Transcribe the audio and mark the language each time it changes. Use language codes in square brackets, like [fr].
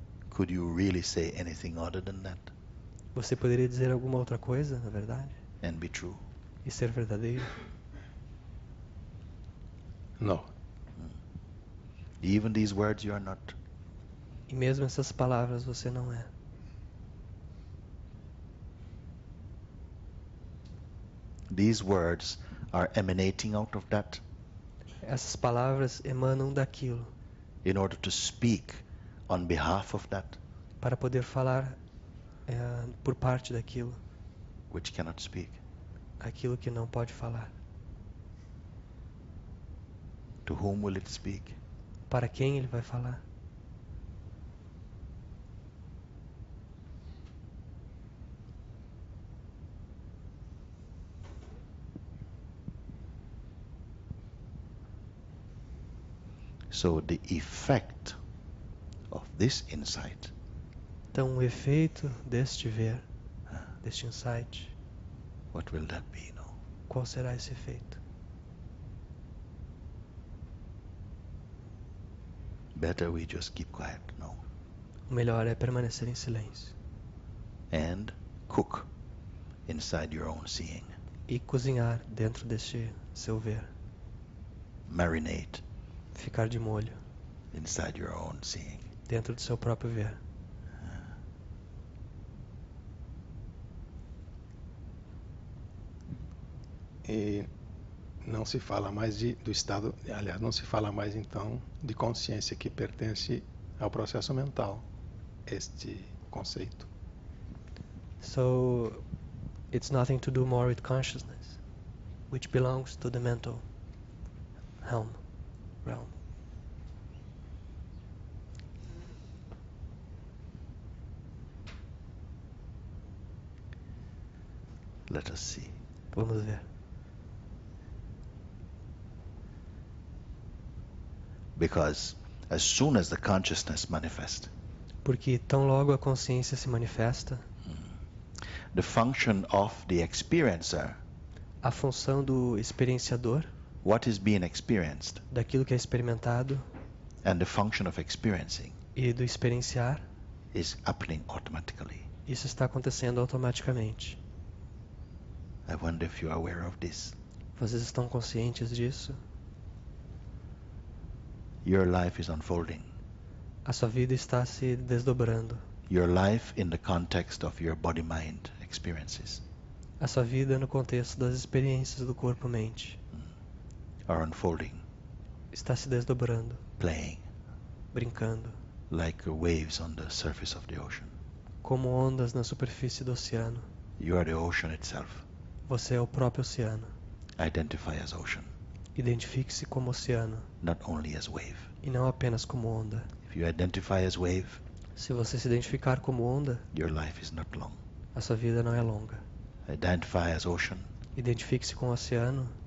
[en] Could you really say anything other than that [pt] Você poderia dizer alguma outra coisa, na verdade? [en] and be true? [pt] E ser verdadeiro? [en] No. Even these words you are not. [pt] E mesmo essas palavras você não é. [en] These words are emanating out of that [pt] Essas palavras emanam daquilo [en] in order to speak on behalf of that [pt] para poder falar por parte daquilo, [en] which cannot speak. [pt] aquilo que não pode falar. [en] To whom will it speak? [pt] Para quem ele vai falar? [en] So the effect of this insight [pt] Então, o efeito deste ver, deste insight, [en] what will that be? No. [pt] qual será esse efeito? [en] Better we just keep quiet. No. [pt] O melhor é permanecer em silêncio [en] And cook inside your own seeing. [pt] e cozinhar dentro deste seu ver, [en] Marinate [pt] ficar de molho [en] inside your own seeing. [pt] dentro do seu próprio ver. E não se fala mais do estado, aliás, não se fala mais então de consciência, que pertence ao processo mental, este conceito. [en] So, it's nothing to do more with consciousness, which belongs to the mental realm. Let us see. [pt] Vamos ver. [en] Because as soon as the consciousness manifests, [pt] Porque tão logo a consciência se manifesta, [en] the function of the experiencer, [pt] a função do experienciador, [en] what is being experienced, [pt] daquilo que é experimentado [en] and the function of experiencing [pt] e do experienciar, [en] is happening automatically. [pt] isso está acontecendo automaticamente. [en] I wonder if you are aware of this. [pt] Vocês estão conscientes disso? [en] Your life is unfolding. [pt] A sua vida está se desdobrando. [en] Your life in the context of your body-mind experiences [pt] A sua vida no contexto das experiências do corpo-mente [en] are unfolding, [pt] está se desdobrando, [en] playing [pt] brincando, [en] like waves on the surface of the ocean. [pt] como ondas na superfície do oceano. [en] You are the ocean itself. [pt] Você é o próprio oceano. [en] Identify as ocean, [pt] Identifique-se como oceano [en] not only as wave. [pt] e não apenas como onda. [en] If you identify as wave, [pt] Se você se identificar como onda, [en] your life is not long. [pt] a sua vida não é longa. [en] Identify as ocean, [pt] Identifique-se com o oceano,